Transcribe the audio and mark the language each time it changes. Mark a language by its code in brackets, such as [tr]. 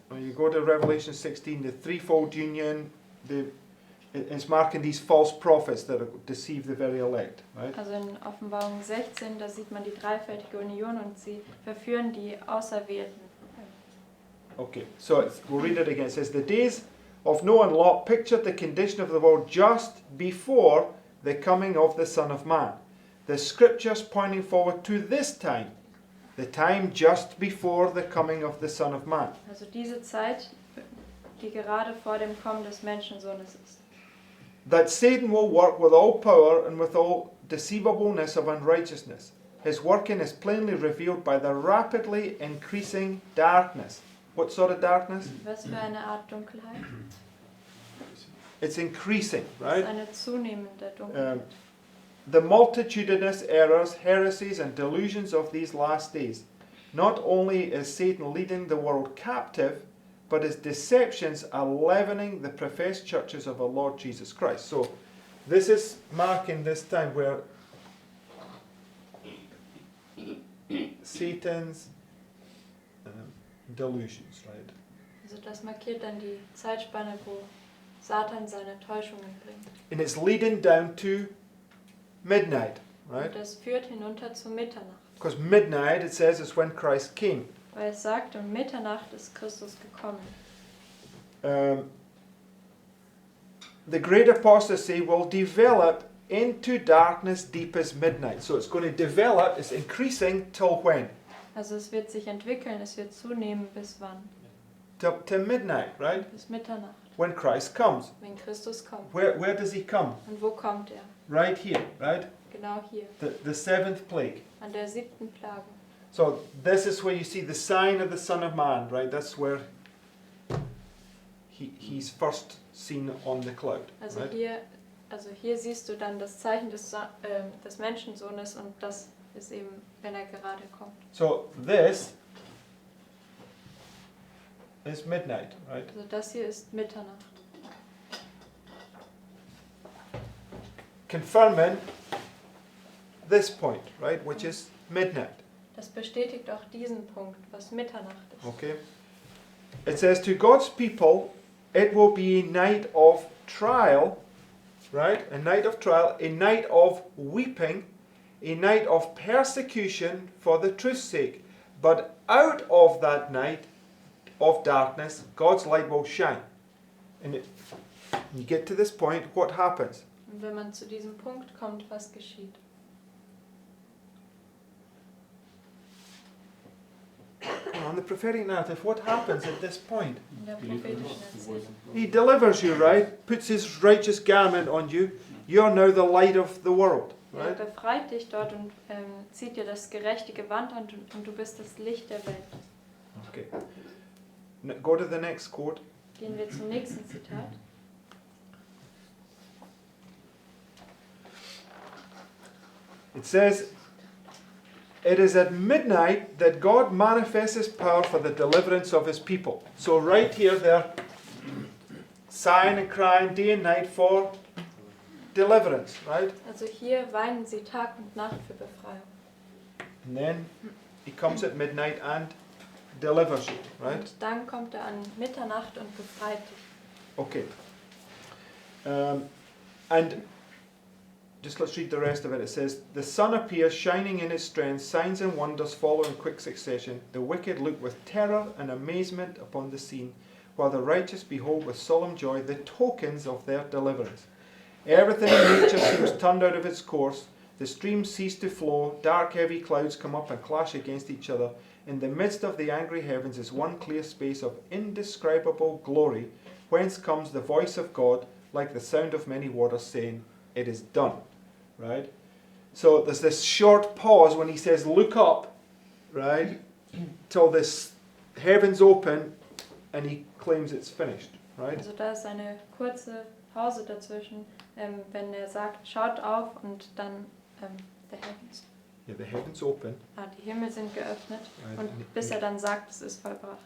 [en] When you go to Revelation 16, the threefold union, it's marking these false prophets that deceive the very elect, right? [de] Also in Offenbarung 16, da sieht man die dreifältige Union und sie verführen die Auserwählten. [en] Okay, so we'll read it again. It says, the days of Noah and Lot pictured the condition of the world just before the coming of the Son of Man. The scriptures pointing forward to this time, the time just before the coming of the Son of Man. [de] Also diese Zeit, die gerade vor dem Kommen des Menschensohnes ist. [en] That Satan will work with all power and with all deceivableness of unrighteousness. His working is plainly revealed by the rapidly increasing darkness. What sort of darkness? [de] Was für eine Art Dunkelheit? [en] It's increasing, [de] Das ist [en] right? [de] eine zunehmende Dunkelheit. [en] The multitudinous errors, heresies, and delusions of these last days. Not only is Satan leading the world captive, but his deceptions are leavening the professed churches of our Lord Jesus Christ. So, this is marking this time where Satan's delusions, right? [de] Also das markiert dann die Zeitspanne, wo Satan seine Täuschungen bringt. [en] And it's leading down to midnight, right? [de] Und das führt hinunter zu Mitternacht. [en] Because midnight, it says, is when Christ came. [de] Weil es sagt, um Mitternacht ist Christus gekommen. [en] The great apostasy will develop into darkness deep as midnight. So it's going to develop, it's increasing till when? [de] Also es wird sich entwickeln, es wird zunehmen bis wann? [en] Till midnight, right? [de] Bis Mitternacht, [en] When Christ comes. [de] wenn Christus kommt. [en] Where does he come? [de] Und wo kommt er? [en] Right here, right? [de] Genau hier, [en] The seventh plague. [de] an der 7. Plage. [en] So this is where you see the sign of the Son of Man, right? That's where he's first seen on the cloud. [de] Also [en] Right? [de] hier siehst du dann das Zeichen des Menschensohnes und das ist eben, wenn er gerade kommt. [en] So this is midnight, right? [de] Also das hier ist Mitternacht. [en] Confirming this point, right? Which is midnight. [de] Das bestätigt auch diesen Punkt, was Mitternacht ist. [en] Okay. It says to God's people, it will be a night of trial, right? A night of trial, a night of weeping, a night of persecution for the truth's sake. But out of that night of darkness, God's light will shine. And you get to this point, what happens? [de] Und wenn man zu diesem Punkt kommt, was geschieht? [en] On the prophetic narrative, what happens at this point? [de] In der prophetischen Erzählung. [en] He delivers you, right? Puts his righteous garment on you. You're now the light of the world, [de] Er [en] right? [de] befreit dich dort und zieht dir das gerechte Gewand an und du bist das Licht der Welt. [en] Okay. Go to the next quote. [de] Gehen wir zum nächsten Zitat. [en] It says, it is at midnight that God manifests his power for the deliverance of his people. So right here they're sighing and crying day and night for deliverance, right? [de] Also hier weinen sie Tag und Nacht für Befreiung. [en] And then he comes at midnight and delivers you, right? [de] Und dann kommt er an Mitternacht und befreit dich. [en] Okay. And just let's read the rest of it. It says, the sun appears shining in its strength, signs and wonders follow in quick succession. The wicked look with terror and amazement upon the scene, while the righteous behold with solemn joy the tokens of their deliverance. Everything in nature seems turned out of its course. The streams cease to flow, dark heavy clouds come up and clash against each other. In the midst of the angry heavens is one clear space of indescribable glory, whence comes the voice of God, like the sound of many waters, saying, it is done. Right? So there's this short pause when he says, look up, right? Till this heavens open and he claims it's finished. Right? [de] Also da ist eine kurze Pause dazwischen, wenn er sagt, schaut auf und dann [en] the heavens. Yeah, the heavens open. [de] Die Himmel sind geöffnet [en] Right. [de] und bis er dann sagt, es ist vollbracht.